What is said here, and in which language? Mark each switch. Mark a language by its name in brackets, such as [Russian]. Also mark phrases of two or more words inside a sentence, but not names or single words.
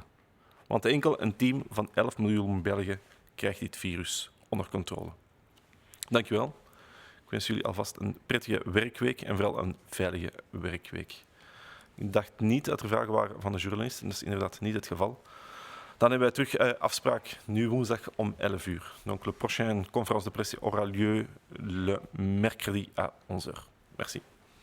[Dutch] Want enkel een team van 11 miljoen Belgen krijgt dit virus onder controle. Dank u wel. Ik wens jullie alvast een prettige werkweek en vooral een veilige werkweek. Ik dacht niet dat er vragen waren van de journalisten, dat is inderdaad niet het geval. Dan hebben wij terug afspraak nu woensdag om 11 uur. [French] Donc le prochaine conférence de presse aura lieu le mercredi à 11 heures. Merci.